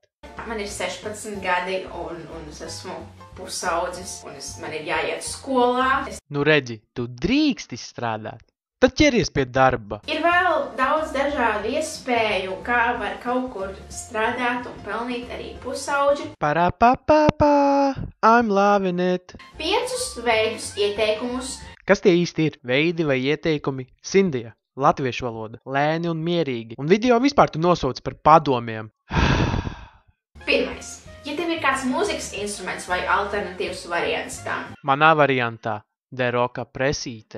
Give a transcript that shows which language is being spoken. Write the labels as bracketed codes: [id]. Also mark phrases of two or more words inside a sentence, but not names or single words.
[lv] Man ir 16 gadi un es esmu pusaudzis un man ir jāiet skolā. Nu redzi, tu drīksti strādāt. Tad ķeries pie darba. Ir vēl daudz dažādu iespēju, kā var kaut kur strādāt un pelnīt arī pusauģi. Parapapapā, [en] I'm loving it. [lv] 5 veidus ieteikumus. Kas tie īsti ir? Veidi vai ieteikumi? Sindija, latviešu valoda, lēni un mierīgi. Un video vispār tu nosauc par padomiem. Pirmais. Ja tev ir kāds mūzikas instruments vai alternatīvs variants tam. Manā variantā. Deroka presīte.